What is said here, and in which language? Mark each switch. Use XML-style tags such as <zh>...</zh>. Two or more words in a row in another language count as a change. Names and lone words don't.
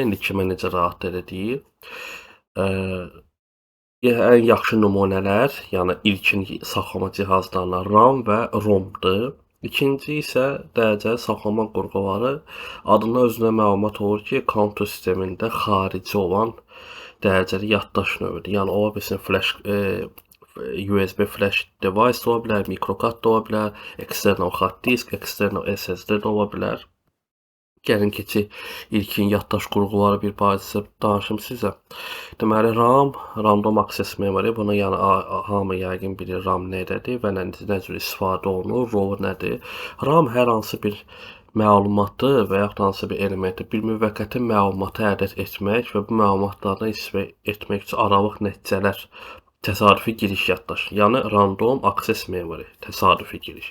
<az>İndi kimə necə rahat deyir. Ən yaxşı nümunələr, yəni ilkin saxlama cihazlarına RAM və ROM-dur. İkinci isə dərəcəli saxlama qurğuları adından özünə məlumat olur ki, kompüter sistemində xarici olan dərəcəli yaddaş növüdür. Yəni ola bilsin</az> <en>flash USB flash device</en> <az>ola bilər, mikrokart da ola bilər,</az> <en>external hard disk, external SSD</en> <az>də ola bilər. Gəlin keçək ilkin yaddaş qurğuları bir barədə danışım sizə.</az> <en>Deməli RAM, Random Access Memory,</en> <az>bunu yəni hamı yəqin bilir RAM nədir və nə cür istifadə olunur, ROM nədir? RAM hər hansı bir məlumatı və yaxud hansı bir elementi, bir müvəqqəti məlumatı əldə etmək və bu məlumatlardan istifadə etmək üçün aralıq nəticələr, təsadüfi giriş yaddaş, yəni</az> <en>Random Access Memory,</en> <az>təsadüfi giriş.</az>